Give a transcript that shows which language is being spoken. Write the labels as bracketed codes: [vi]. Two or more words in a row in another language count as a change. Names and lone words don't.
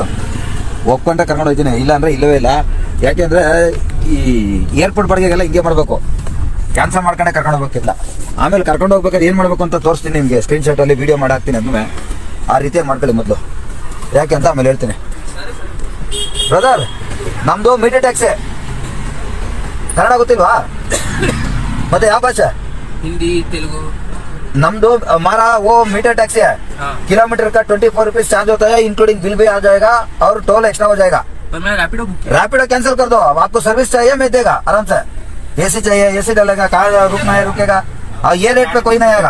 [kn] ಒಪ್ಕೊಂಡ್ರೆ ಕರ್ಕೊಂಡು ಹೋಗ್ತೀನಿ, ಇಲ್ಲ ಅಂದರೆ ಇಲ್ಲವೇ ಇಲ್ಲ. ಯಾಕೆಂದರೆ ಈ ಏರ್ಪೋರ್ಟ್ ಬಾಡಿಗೆಗೆಲ್ಲ ಹಿಂಗೆ ಮಾಡಬೇಕು, ಕ್ಯಾನ್ಸಲ್ ಮಾಡ್ಕೊಂಡೆ ಕರ್ಕೊಂಡು ಹೋಗ್ಬೇಕಿಲ್ಲ. ಆಮೇಲೆ ಕರ್ಕೊಂಡು ಹೋಗ್ಬೇಕಾದ್ರೆ ಏನು ಮಾಡಬೇಕು ಅಂತ ತೋರಿಸ್ತೀನಿ ನಿಮಗೆ, ಸ್ಕ್ರೀನ್ಶಾಟಲ್ಲಿ ವೀಡಿಯೋ ಮಾಡಿ ಹಾಕ್ತೀನಿ. ಅದನ್ನೇ ಆ ರೀತಿಯಾಗಿ ಮಾಡ್ಕೊಳ್ಳಿ ಮೊದಲು, ಯಾಕೆ ಅಂತ ಆಮೇಲೆ ಹೇಳ್ತೀನಿ. ಬ್ರದರ್, ನಮ್ಮದು [en] meter taxi [kn] ಕನ್ನಡ ಗೊತ್ತಿಲ್ವಾ? ಮತ್ತೆ ಯಾವ ಭಾಷೆ? [hi] हिंदी तेलुगु। नमदो हमारा वो [en] meter taxi [hi] है। किलोमीटर का 24 [en] rupees charge [hi] होता है, [en] including bill [hi] भी आ जाएगा और [en] toll extra [hi] हो जाएगा। पर मैं रैपिडो कैंसिल कर दो। अब आपको सर्विस चाहिए, मैं देगा आराम से। एसी चाहिए, एसी डलेगा, कहाँ रुकना है रुकेगा, और ये रेट पे कोई नहीं आएगा।